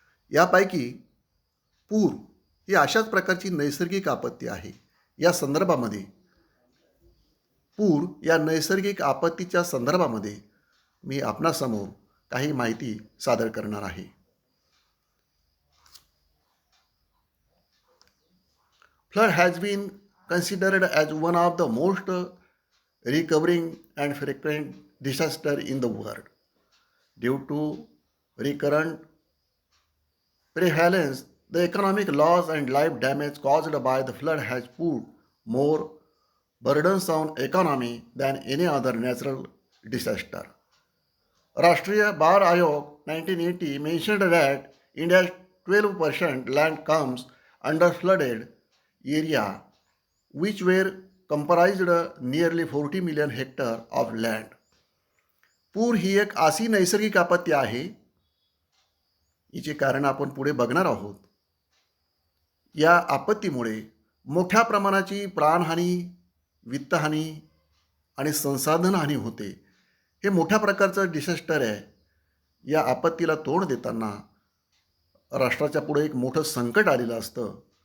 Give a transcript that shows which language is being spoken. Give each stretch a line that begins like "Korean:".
Marathi: यापैकी पूर ही अशाच प्रकारची नैसर्गिक आपत्ती आहे. या संदर्भामध्ये पूर या नैसर्गिक आपत्तीच्या संदर्भामध्ये मी आपणासमोर काही माहिती सादर करणार आहे.
English: Flood has been considered as one of the most recurring and frequent disaster in the world. Due to recurrent prevalence, the economic loss and life damage caused by the flood has put more burdens on economy than any other natural disaster. Rashtriya Barh Ayog 1980 mentioned that India's 12% land comes under flooded area, which were comprised nearly 40 million hectare of land.
Marathi: पूर ही एक अशी नैसर्गिक आपत्ती आहे, हिचे कारण आपण पुढे बघणार आहोत. या आपत्तीमुळे मोठ्या प्रमाणाची प्राणहानी, वित्तहानी आणि संसाधन हानी होते. हे मोठ्या प्रकारचं डिसास्टर आहे. या आपत्तीला तोंड देताना राष्ट्राच्या पुढे एक मोठं संकट आलेलं असतं.